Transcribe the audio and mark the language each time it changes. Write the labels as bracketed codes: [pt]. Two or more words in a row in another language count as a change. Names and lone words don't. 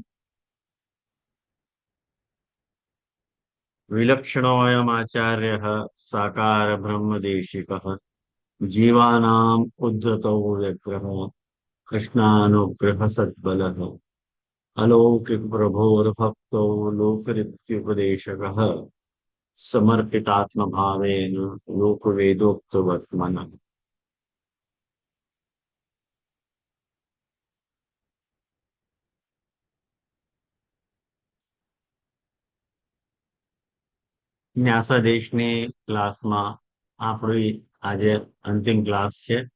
[sa] विलक्षणोऽयमाचार्यः साकार ब्रह्मदेशिकः जीवानाम् उद्धतो व्यग्रः कृष्णानुग्रह सद्बलः अलौकिकप्रभोर्भक्तो लोकरित्युपदेशकः समर्पितात्मभावेन लोकवेदोक्तवर्त्मनः। [gu] ન્યાસા દેશની ક્લાસમાં આપણી આજે અંતિમ ક્લાસ છે